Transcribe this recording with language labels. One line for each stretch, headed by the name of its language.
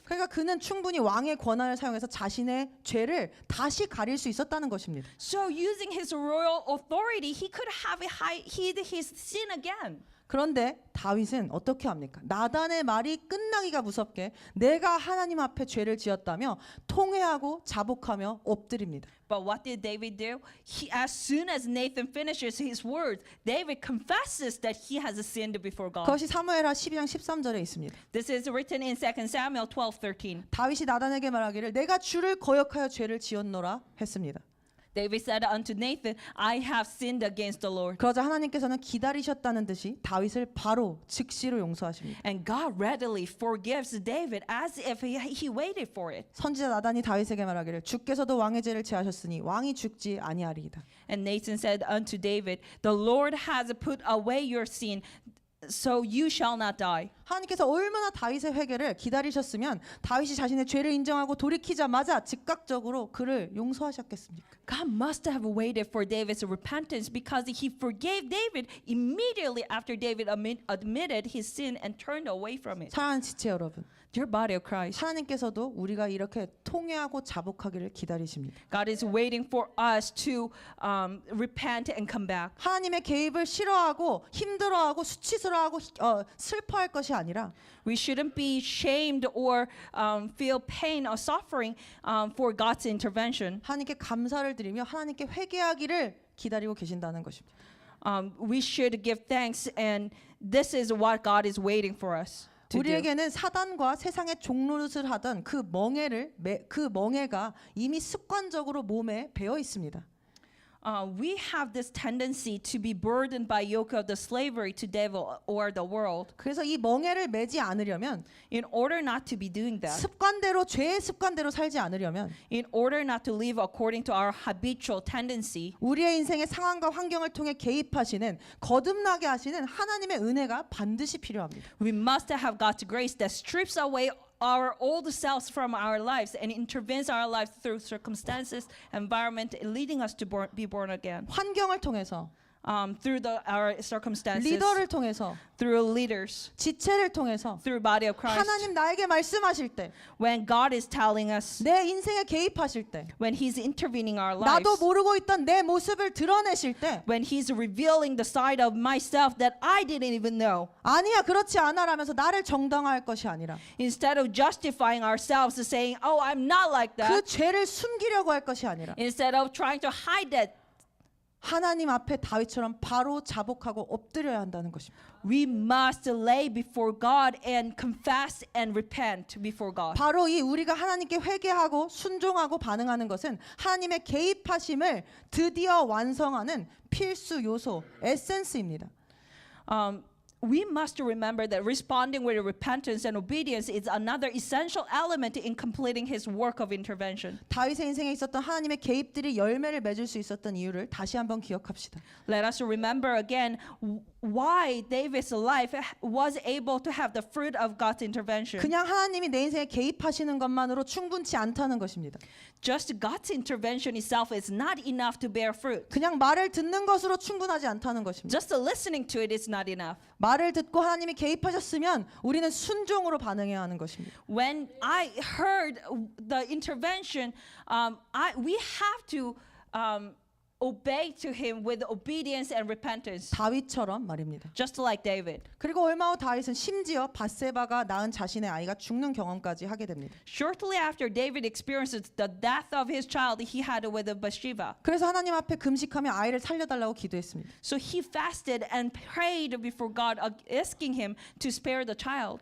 Korean: 그러니까 그는 충분히 왕의 권한을 사용해서 자신의 죄를 다시 가릴 수 있었다는 것입니다.
English: So using his royal authority, he could have hid his sin again.
Korean: 그런데 다윗은 어떻게 합니까? 나단의 말이 끝나기가 무섭게 내가 하나님 앞에 죄를 지었다며 통회하고 자복하며 엎드립니다.
English: But what did David do? As soon as Nathan finishes his words, David confesses that he has sinned before God.
Korean: 그것이 사무엘하 12장 13절에 있습니다.
English: This is written in 2 Samuel 12:13.
Korean: 다윗이 나단에게 말하기를 내가 주를 거역하여 죄를 지었노라 했습니다.
English: David said unto Nathan, I have sinned against the Lord.
Korean: 그러자 하나님께서는 기다리셨다는 듯이 다윗을 바로 즉시로 용서하십니다.
English: And God readily forgives David as if he waited for it.
Korean: 선지자 나단이 다윗에게 말하기를 주께서도 왕의 죄를 제하셨으니 왕이 죽지 아니하리이다.
English: And Nathan said unto David, The Lord has put away your sin, so you shall not die.
Korean: 하나님께서 얼마나 다윗의 회개를 기다리셨으면 다윗이 자신의 죄를 인정하고 돌이키자마자 즉각적으로 그를 용서하셨겠습니까?
English: God must have waited for David's repentance because he forgave David immediately after David admitted his sin and turned away from it.
Korean: 사랑하는 지체 여러분,
English: Dear body of Christ,
Korean: 하나님께서도 우리가 이렇게 통회하고 자복하기를 기다리십니다.
English: God is waiting for us to repent and come back.
Korean: 하나님의 개입을 싫어하고 힘들어하고 수치스러워하고 슬퍼할 것이 아니라
English: We shouldn't be shamed or feel pain or suffering for God's intervention.
Korean: 하나님께 감사를 드리며 하나님께 회개하기를 기다리고 계신다는 것입니다.
English: We should give thanks, and this is what God is waiting for us to do.
Korean: 우리에게는 사단과 세상의 종노릇을 하던 그 멍에가 이미 습관적으로 몸에 배어 있습니다.
English: We have this tendency to be burdened by yoke of the slavery to devil or the world.
Korean: 그래서 이 멍에를 매지 않으려면
English: In order not to be doing that,
Korean: 습관대로 죄의 습관대로 살지 않으려면
English: in order not to live according to our habitual tendency,
Korean: 우리의 인생의 상황과 환경을 통해 개입하시는 거듭나게 하시는 하나님의 은혜가 반드시 필요합니다.
English: we must have God's grace that strips away our old selves from our lives and intervenes our lives through circumstances, environment, leading us to be born again.
Korean: 환경을 통해서
English: Through our circumstances,
Korean: 리더를 통해서
English: through leaders,
Korean: 지체를 통해서
English: through body of Christ.
Korean: 하나님 나에게 말씀하실 때
English: When God is telling us,
Korean: 내 인생에 개입하실 때
English: when He's intervening our
Korean: 나도
English: lives,
Korean: 모르고 있던 내 모습을 드러내실 때
English: when He's revealing the side of myself that I didn't even know,
Korean: 아니야 그렇지 않아라면서 나를 정당화할 것이 아니라
English: instead of justifying ourselves and saying, "Oh, I'm not like
Korean: 그
English: that,"
Korean: 죄를 숨기려고 할 것이 아니라
English: instead of trying to hide that,
Korean: 하나님 앞에 다윗처럼 바로 자복하고 엎드려야 한다는 것입니다.
English: we must lay before God and confess and repent before God.
Korean: 바로 이 우리가 하나님께 회개하고 순종하고 반응하는 것은 하나님의 개입하심을 드디어 완성하는 필수 요소, 에센스입니다.
English: We must remember that responding with repentance and obedience is another essential element in completing His work of intervention.
Korean: 다윗의 인생에 있었던 하나님의 개입들이 열매를 맺을 수 있었던 이유를 다시 한번 기억합시다.
English: Let us remember again why David's life was able to have the fruit of God's intervention.
Korean: 그냥 하나님이 내 인생에 개입하시는 것만으로 충분치 않다는 것입니다.
English: Just God's intervention itself is not enough to bear fruit.
Korean: 그냥 말을 듣는 것으로 충분하지 않다는 것입니다.
English: Just listening to it is not enough.
Korean: 말을 듣고 하나님이 개입하셨으면 우리는 순종으로 반응해야 하는 것입니다.
English: When I heard the intervention, we have to obey to Him with obedience and repentance,
Korean: 다윗처럼 말입니다.
English: just like David.
Korean: 그리고 얼마 후 다윗은 심지어 밧세바가 낳은 자신의 아이가 죽는 경험까지 하게 됩니다.
English: Shortly after David experiences the death of his child he had with Bathsheba,
Korean: 그래서 하나님 앞에 금식하며 아이를 살려달라고 기도했습니다.
English: so he fasted and prayed before God, asking Him to spare the child.